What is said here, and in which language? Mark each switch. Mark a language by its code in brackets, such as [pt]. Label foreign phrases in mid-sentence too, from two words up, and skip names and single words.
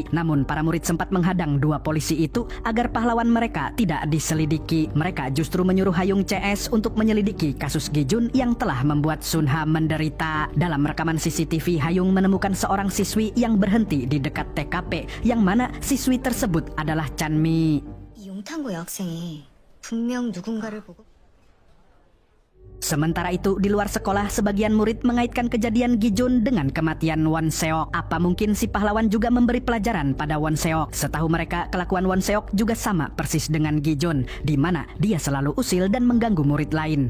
[id] Namun para murid sempat menghadang dua polisi itu agar pahlawan mereka tidak diselidiki. Mereka justru menyuruh Hayung CS untuk menyelidiki kasus Gi-jun yang telah membuat Sunha menderita. Dalam rekaman CCTV, Hayung menemukan seorang siswi yang berhenti di dekat TKP, yang mana siswi tersebut adalah Chanmi. [ko] 이 용탄고 여학생이 분명 누군가를 보고 [id] Sementara itu, di luar sekolah, sebagian murid mengaitkan kejadian Gi-jun dengan kematian Won Seok. Apa mungkin si pahlawan juga memberi pelajaran pada Won Seok? Setahu mereka, kelakuan Won Seok juga sama persis dengan Gi-jun, di mana dia selalu usil dan mengganggu murid lain.